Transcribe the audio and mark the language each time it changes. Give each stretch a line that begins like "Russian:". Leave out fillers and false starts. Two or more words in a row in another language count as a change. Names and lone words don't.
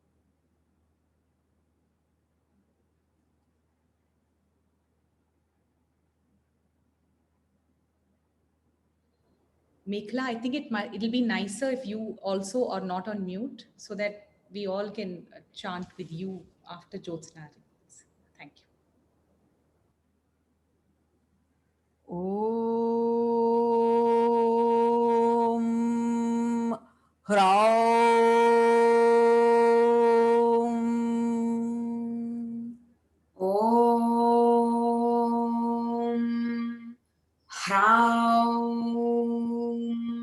English: Mekhala, I think it'll be nicer if you also are not on mute so that we all can chant with you after Jyotsna. Thank you.
Sanskrit: Om Hraum. Om Hraum.